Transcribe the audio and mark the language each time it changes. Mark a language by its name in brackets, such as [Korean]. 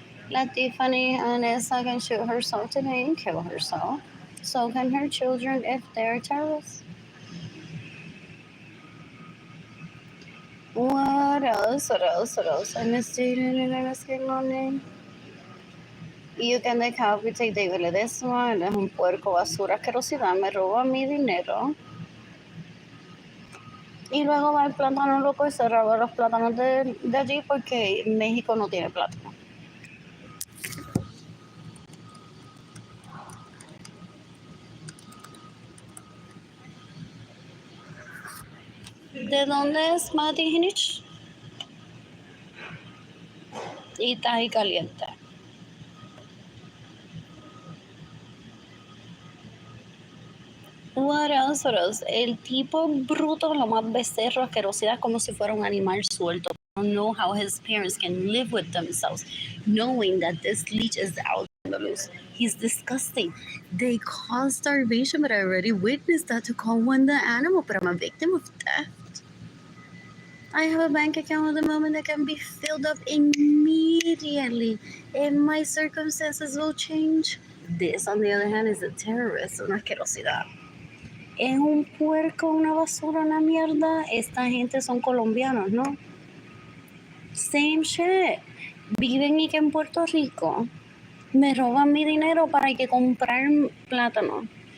[English] Let Tiffany and Essa can shoot herself today and kill herself. So can her children if they're terrorists. What else? What else? What else? I misstated and I misstated my name. You can decapitate David Ledesma. [Spanish] Él es un puerco basura asquerosidad. Me roba mi dinero. Y luego va el plátano loco y se roba los plátanos de allí porque México no tiene plátano. ¿De dónde es Mati Hinich? Y está ahí caliente. [English] What else? What else? [Spanish] El tipo bruto, lo más becerro, asquerosidad, como si fuera un animal suelto. [English] I don't know how his parents can live with themselves, knowing that this leech is out on the loose. He's disgusting. They cause starvation, but I already witnessed that to call one the animal, but I'm a victim of theft. I have a bank account at the moment that can be filled up immediately, and my circumstances will change. This, on the other hand, is a terrorist, [Spanish] una asquerosidad. Es un puerco, una basura, una mierda. Esta gente son colombianos, ¿no? [English] Same shit. [Spanish] Viven y que en Puerto Rico me roban mi dinero para que comprar plátano.